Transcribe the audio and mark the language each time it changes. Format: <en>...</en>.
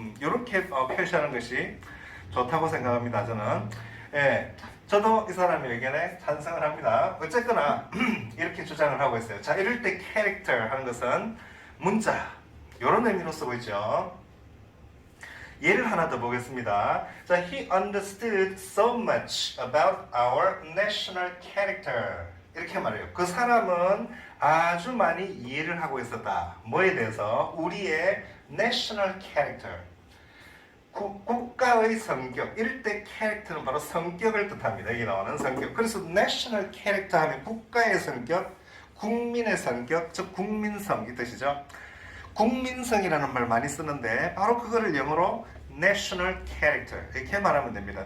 <ko>이렇게 표시하는 것이 좋다고 생각합니다. 저는. 저도 이 사람의 의견에 찬성을 합니다. 어쨌거나 이렇게 주장을 하고 있어요. 자, 이럴 때 character 하는 것은 문자, 이런 의미로 쓰고 있죠. 예를 하나 더 보겠습니다.</ko> <en>자, he understood so much about our national character.</en> <ko>이렇게 말해요. 그 사람은 아주 많이 이해를 하고 있었다. 뭐에 대해서? 우리의</ko> <en>national character.</en> <ko>국가의 성격. 이럴 때 캐릭터는 바로 성격을 뜻합니다. 여기 나오는 성격. 그래서</ko> <en>national character</en> <ko>하면 국가의 성격, 국민의 성격, 즉 국민성 이 뜻이죠. 국민성이라는 말 많이 쓰는데 바로 그거를 영어로</ko> <en>national character</en> <ko>이렇게 말하면 됩니다.</ko>